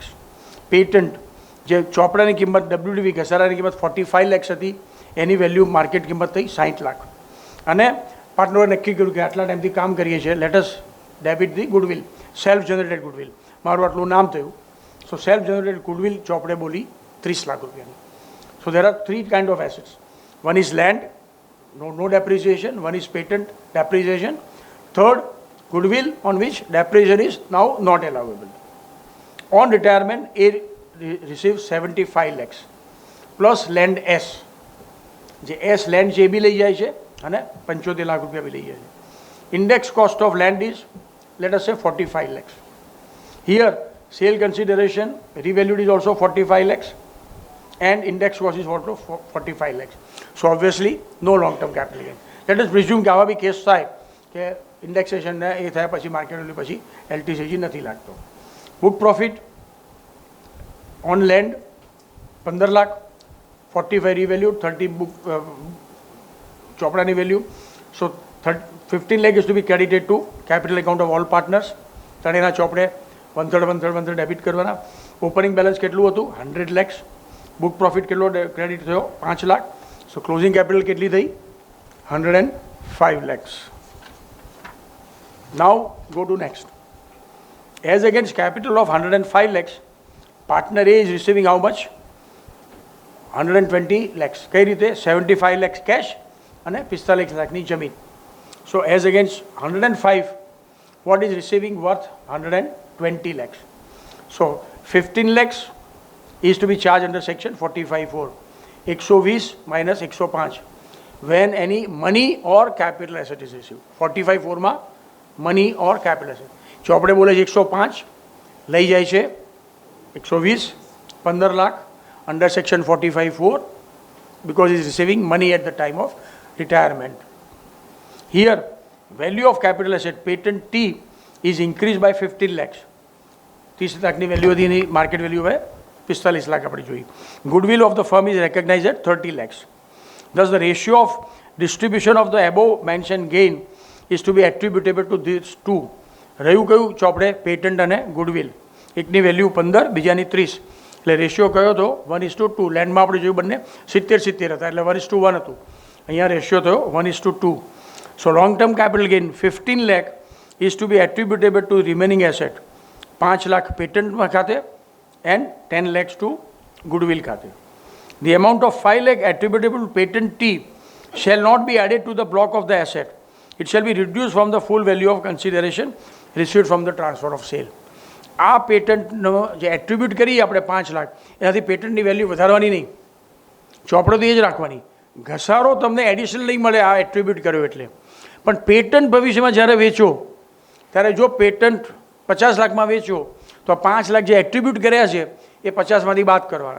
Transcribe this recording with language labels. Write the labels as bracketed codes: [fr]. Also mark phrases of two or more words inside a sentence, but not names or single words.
[gu] પેટન્ટ જે ચોપડાની કિંમત ડબ્લ્યુડીવી ઘસારાની કિંમત 45 lakhs હતી, એની વેલ્યુ માર્કેટ કિંમત થઈ 60 લાખ. અને પાર્ટનરોએ નક્કી કર્યું કે આટલા ટાઈમથી કામ કરીએ છીએ, [en] Let's debit the goodwill, self generated goodwill. [gu] મારું આટલું નામ થયું. [en] So self generated goodwill [gu] ચોપડે બોલી 30 લાખ રૂપિયાની. [en] So there are 3 kind of assets. One is land, no depreciation. One is patent, depreciation. Third, goodwill on which depreciation is now not allowable. On retirement, A receives 75 lakhs plus land S. [gu] જે એસ લેન્ડ છે એ બી લઈ જાય છે અને 75 લાખ રૂપિયા બી લઈ જાય છે. [en] Index cost of land is let us say 45 lakhs. Here sale consideration revalued is also 45 lakhs and index cost is also 45 lakhs. So obviously no long term capital gain. Let us presume [gu] કે આવા બી કેસ થાય કે ઇન્ડેક્સેશન ને એ થયા પછી [en] market value [gu] પછી એલટીસીજી નથી લાગતો. [en] Book profit on land 15 લાખ, 45 revalued, 30 book Choprani value. So 15 lakh is to be credited to capital account of all partners. [gu] ત્રણેયના ચોપડે 1/3 ડેબિટ કરવાના. [en] opening balance [gu] કેટલું હતું? 100 lakhs. [en] book profit [gu] કેટલો ક્રેડિટ થયો? 5 લાખ. [en] So closing capital [gu] કેટલી થઈ? 105 lakhs. [en] Now go to next. As against capital of 105 lakhs, partner A is receiving how much? 120 lakhs. [gu] કઈ રીતે? 75 [en] lakhs cash [gu] અને 45 લાખની જમીન. [en] So as against 105, what is receiving worth? 120 lakhs. So 15 lakhs is to be charged under section 45(4). 120 minus 105. When any money or capital asset is received. 45(4) માં money or capital asset. [gu] ચોપડે બોલે છે 105, લઈ જાય છે [en] 120, 15 લાખ under section 45(4) because he is receiving money at the time of retirement. Here, value of capital asset, patent T, is increased by 15 lakhs. [gu] 30 લાખની વેલ્યુ હતી, એની [en] market value [gu] હવે 45 લાખ આપણે જોઈ. [en] Goodwill of the firm is recognized at 30 lakhs. Thus, the ratio of distribution of the above mentioned gain is to be attributable to these two. [gu] રહ્યું કયું ચોપડે? પેટન્ટ અને ગુડવિલ. એકની વેલ્યુ 15, બીજાની 30. એટલે રેશિયો કયો હતો? 1:2. લેન્ડમાં આપણે જોયું બંને 70-70 હતા, એટલે 1:1 હતું. અહીંયા રેશિયો થયો 1:2. [en] So long term capital gain 15 lakh is to be attributable to remaining asset. 5 lakh patent ખાતે and 10 lakhs to goodwill ખાતે. The amount of 5 lakh attributable to patent T shall not be added to the block of the asset. It shall be reduced from the full value of consideration received from the transfer of sale. [gu] આ પેટન્ટનો જે એટ્રીબ્યુટ કરીએ આપણે 5 લાખ, એનાથી પેટન્ટની વેલ્યુ વધારવાની નહીં, ચોપડો તો એ જ રાખવાની. ઘસારો તમને એડિશનલ નહીં મળે આ એટ્રીબ્યુટ કર્યો એટલે. પણ પેટન્ટ ભવિષ્યમાં જ્યારે વેચો ત્યારે જો પેટન્ટ 50 લાખમાં વેચો તો 5 લાખ જે એટ્રીબ્યુટ કર્યા છે એ 50માંથી બાદ કરવાના.